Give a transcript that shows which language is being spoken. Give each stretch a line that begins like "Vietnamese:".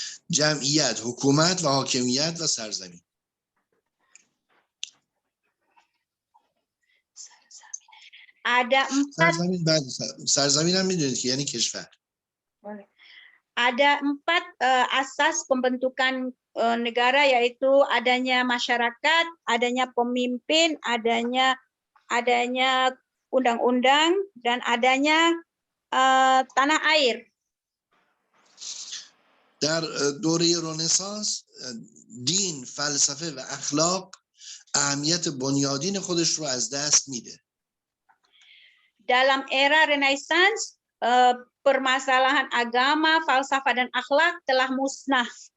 Persian: جمعیت، حکومت و حاکمیت و سرزمین.
Indonesian: Ada 4
Persian: سرزمین هم میدونید که یعنی کشور.
Indonesian: Ada 4 asas pembentukan negara, yaitu adanya masyarakat, adanya pemimpin, adanya undang-undang, dan adanya tanah air.
Persian: در دوره رنسانس دین، فلسفه و اخلاق اهمیت بنیادین خودش رو از دست میده.
Indonesian: Dalam era Renaissance, permasalahan agama, falsafah dan akhlak telah musnah.